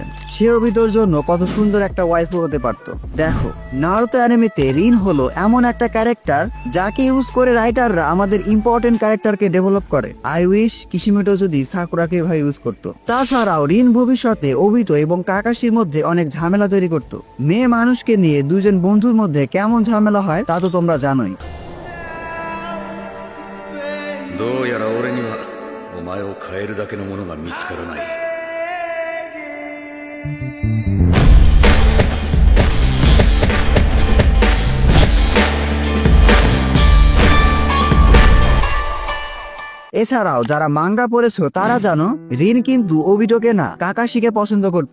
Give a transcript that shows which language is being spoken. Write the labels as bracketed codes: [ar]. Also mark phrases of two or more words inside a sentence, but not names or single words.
[bn] সে ওবিতোর জন্য কত সুন্দর একটা ওয়াইফ হতে পারতো। দেখো, নারুতো অ্যানিমেতে রিন হলো এমন একটা ক্যারেক্টার যাকে ইউজ করে রাইটাররা আমাদের ইম্পর্টেন্ট ক্যারেক্টারকে ডেভেলপ করে। [en] I wish [bn] কিশিমিটো যদি সাকুরাকে এভাবে ইউজ করতো। তাছাড়াও রিন ভবিষ্যতে ওবিতো এবং কাকাশির মধ্যে অনেক ঝামেলা তৈরি করতো। মেয়ে মানুষকে নিয়ে দুজন বন্ধুর মধ্যে কেমন ঝামেলা হয় তা তো তোমরা জানোই। [ja] どうやら俺にはお前を変えるだけのものが見つからない。 [bn] এছাড়াও যারা মাঙ্গা পড়েছো তারা জানো, রিন কিন্তু ওবিটোকে না কাকাশিকে পছন্দ করত।